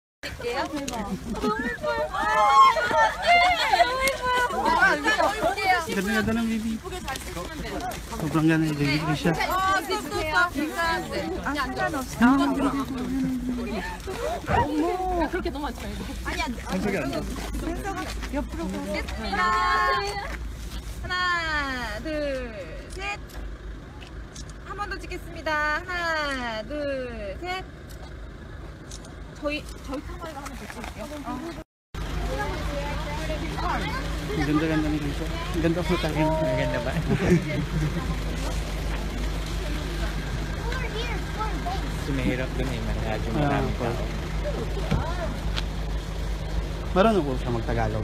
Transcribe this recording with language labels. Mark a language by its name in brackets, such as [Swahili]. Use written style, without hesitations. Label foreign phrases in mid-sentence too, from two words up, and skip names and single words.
[Korean] 드릴게요. 너무 예뻐요. [Filipino] Ganda-ganda ng baby. Sobrang ganda yung baby ko siya. [Korean] 그렇게 너무 많지 말고. 아니야. 한석이 안 나. 옆으로 가겠습니다. 하나, 둘, 셋. 한 번 더 찍겠습니다. 하나, 둘, 셋. 저희 카메라가 한번 더 찍을게요. [Filipino] Ang ganda-ganda ng baby. Ang ganda po tayo. Ang ganda ba? Mahirap dun eh, medyo maraming tao. Marunong po siya mag-Tagalog.